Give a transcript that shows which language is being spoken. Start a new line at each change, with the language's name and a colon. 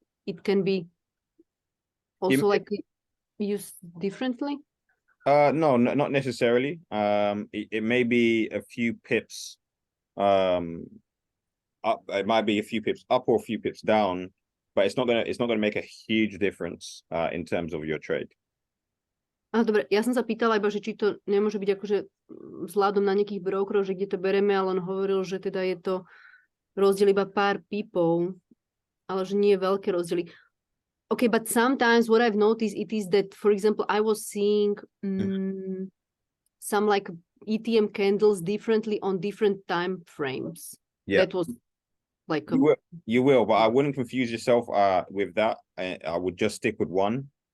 English: It can be also like used differently. No, not necessarily. It may be a few pips up. It might be a few pips up or a few pips down, but it's not gonna make a huge difference in terms of your trade.
Slovak: Dobre, ja som sa pýtala iba, že či to nemôže byť akože vzhľadom na nejakých brokerov, že kde to bereme, ale on hovoril, že teda je to rozdiel iba pár pipov, ale že nie je veľké rozdiely.
English: Okay, but sometimes what I've noticed it is that, for example, I was seeing some like ETM candles differently on different time frames. Yeah. That was Like, You will, but I wouldn't confuse yourself with that. I would just stick with one.